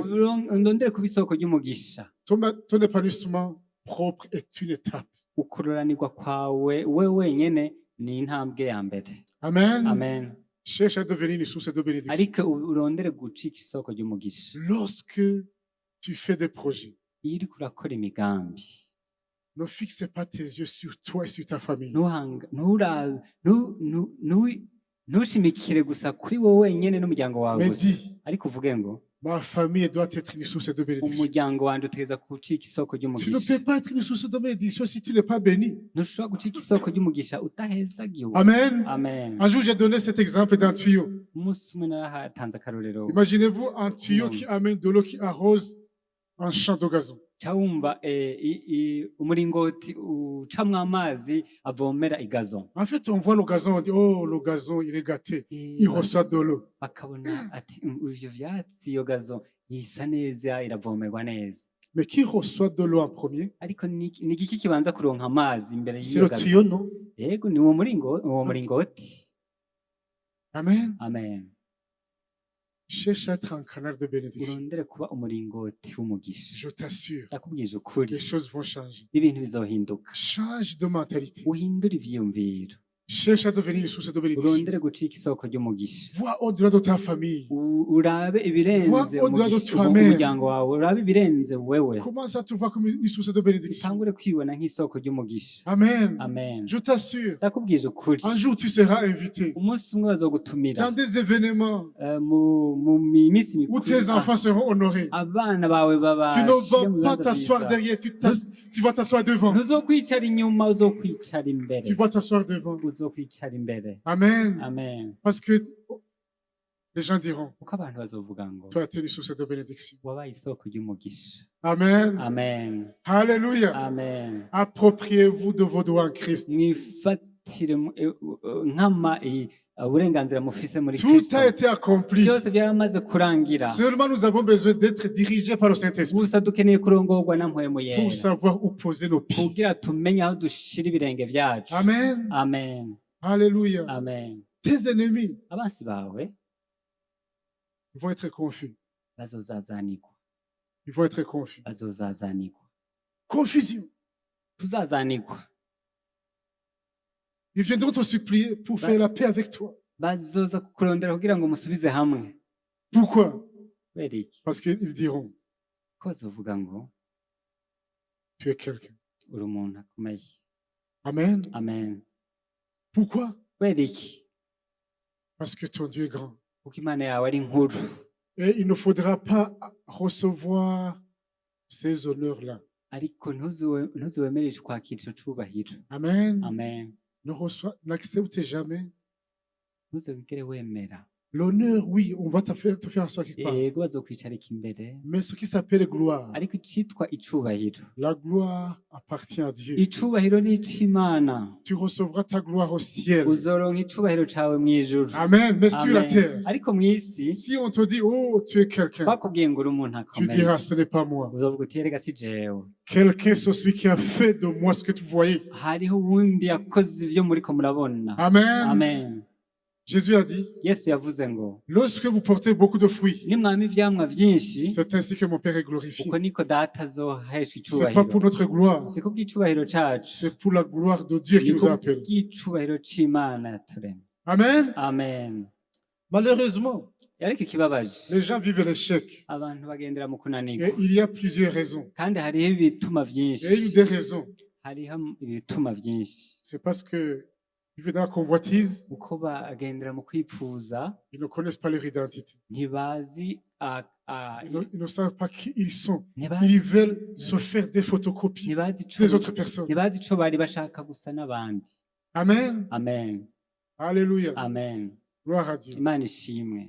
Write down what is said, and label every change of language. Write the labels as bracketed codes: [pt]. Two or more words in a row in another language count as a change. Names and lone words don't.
[rn] ndondere kuba isoko ry'umugisha [fr] Ton épanouissement propre est une étape. [rn] ukururanirwa kwawe we wenyene ni intambwe ya mbere [fr] Amen. [rn] amen [fr] Cherche à devenir une source de bénédiction. [rn] ariko urondere gucika isoko ry'umugisha [fr] Lorsque tu fais des projets, [rn] iyo uriko urakora imigambi [fr] ne fixe pas tes yeux sur toi et sur ta famille. [rn] ntushimikire gusa kuri wowe wenyene n'umuryango wawe [fr] Mais [rn] gusa [fr] dis, [rn] ariko uvuge ngo [fr] ma famille doit être une source de bénédiction. [rn] umuryango wanje utegereza gucika isoko [fr] Tu ne [rn] ry'umugisha [fr] peux pas être une source de bénédiction si tu n'es pas béni. [rn] ntushobora gucika isoko ry'umugisha udahezagiwe [fr] Amen. [rn] amen [fr] Un jour, j'ai donné cet exemple d'un tuyau. [rn] umunsi umwe narahatanze akarorero [fr] Imaginez-vous un tuyau qui amène de l'eau qui arrose un champ de gazon. [rn] ca wumva umuringoti ucamwo amazi avomera igazo [fr] En fait, on voit le gazon, on dit, oh, le gazon, il est gâté. Il reçoit de l'eau. [rn] bakabona ati ivyo vyatsi iyo gazo isa neza iravomerwa neza [fr] Mais qui reçoit de l'eau en premier? [rn] ariko ni igiki kibanza kuronka amazi imbere [fr] C'est [rn] y'iyo [fr] le [rn] gazo [fr] tuyau, non? [rn] yego ni uwo muringoti [fr] Amen. [rn] amen [fr] cherche à être un canal de bénédiction. [rn] urondere kuba umuringoti w'umugisha [fr] Je t'assure, [rn] ndakubwije ukuri [fr] les choses vont changer. [rn] ibintu bizohinduka [fr] Change de mentalité. [rn] uhindure ivyiyumviro [fr] Cherche à devenir une source de bénédiction. [rn] urondere gucika isoko ry'umugisha [fr] Vois au-delà de ta famille. [rn] urabe ibirenze [fr] Vois au-delà de [rn] umugisha- [fr] toi-même. [rn] umuryango wawe urabe ibirenze wewe [fr] Commence à te voir comme une source de bénédiction. [rn] utangure kwibona nk'isoko ry'umugisha [fr] Amen. [rn] amen [fr] Je t'assure, [rn] ndakubwije ukuri [fr] un jour tu seras invité [rn] umunsi umwe bazogutumira [fr] dans des événements [rn] mu minsi [fr] où [rn] mikuru [fr] tes enfants seront honorés. [rn] abana bawe [fr] Tu ne [rn] babashire mu [fr] vas pas [rn] bibanza [fr] t'asseoir [rn] byiza [fr] derrière, tu vas t'asseoir devant. [rn] ntuzokwicara inyuma uzokwicara imbere [fr] Tu vas t'asseoir devant. [rn] uzokwicara imbere [fr] Amen. [rn] amen [fr] Parce que les gens diront, [rn] kuko abantu bazovuga ngo [fr] toi tu es une source de bénédiction. [rn] wabaye isoko ry'umugisha [fr] Amen. [rn] amen [fr] Alléluia. [rn] amen [fr] Appropriez-vous de vos droits en Christ. [rn] mwifatire nkama uburenganzira mufise muri [fr] Tout [rn] kristo [fr] a été accompli. [rn] byose byaramaze kurangira [fr] Seulement nous avons besoin d'être dirigés par le Saint-Esprit [rn] gusa dukeneye kurongorwa na mpwemu [fr] pour [rn] yera [fr] savoir où poser nos pieds. [rn] kugira tumenye aho dushira ibirenge byacu [fr] Amen. [rn] amen [fr] Alléluia. [rn] amen [fr] Tes ennemis [rn] abansi bawe [fr] vont être confus. [rn] bazozazanirwa [fr] Ils vont être confus. [rn] bazozazanirwa [fr] Confusion. [rn] tuzazanirwa [fr] Ils viendront te supplier pour faire la paix avec toi. [rn] bazoza kukurondera kugira ngo musubize hamwe [fr] Pourquoi? [rn] kubera iki [fr] Parce qu'ils diront, [rn] ko bazovuga ngo [fr] tu es quelqu'un. [rn] uri umuntu akomeye [fr] Amen. [rn] amen [fr] Pourquoi? [rn] kubera iki [fr] Parce que ton Dieu est grand. [rn] kuko imana yawe ari nkuru [fr] Et il ne faudra pas recevoir ces honneurs-là. [rn] ariko ntuziwemereje kwakira ico cubahiro [fr] Amen. [rn] amen [fr] N'accepte jamais. [rn] ntuzabigere wemera [fr] L'honneur, oui, on va te faire asseoir quelque part. [rn] yego bazokwicarika imbere [fr] Mais ce qui s'appelle gloire, [rn] ariko icitwa icubahiro [fr] la gloire appartient à Dieu. [rn] icubahiro ni ic'imana [fr] Tu recevras ta gloire au ciel. [rn] uzoronka icubahiro cawe mw'ijuru [fr] Amen. Mais sur la [rn] Amen. [fr] terre, [rn] ariko mw'isi [fr] si on te dit, oh, tu es quelqu'un, [rn] bakubwiye ngo uri umuntu [fr] tu [rn] akomeye [fr] diras, ce n'est pas moi. [rn] uzovuga uti erega si jewe [fr] Quelqu'un, c'est celui qui a fait de moi ce que tu voyais. [rn] hariho uwundi yakoze ivyo muriko murabona [fr] Amen. [rn] amen [fr] Jésus a dit, [rn] yesu yavuze ngo [fr] lorsque vous portez beaucoup de fruits, [rn] nimwama ivyamwa vyinshi [fr] c'est ainsi que mon Père est glorifié. [rn] uko niko data azoheshwa [fr] C'est pas pour [rn] icubahiro [fr] notre gloire, [rn] si kubw'icubahiro cacu [fr] c'est pour la gloire de Dieu qui [rn] ni [fr] nous appelle. [rn] kubw'icubahiro c'imana yaturemye [fr] Amen. [rn] amen [fr] Malheureusement, [rn] ariko ikibabaje [fr] les gens vivent l'échec. [rn] abantu bagendera mu kunanirwa [fr] Et il y a plusieurs raisons. [rn] kandi hariho ibituma [fr] Et [rn] vyinshi [fr] une des raisons, [rn] hariho ibituma vyinshi [fr] c'est parce que ils vivent dans la convoitise, [rn] uko bagendera mu kwipfuza [fr] ils ne connaissent pas leur identité. [rn] ntibazi [fr] Ils ne savent pas qui ils sont. [rn] ntibazi [fr] Ils veulent se faire des photocopies [rn] ntibazi ico- [fr] des autres personnes. [rn] ntibazi ico bari bashaka gusa n'abandi [fr] Amen. [rn] amen [fr] Alléluia. [rn] amen [fr] Gloire à Dieu. [rn] imana ishimwe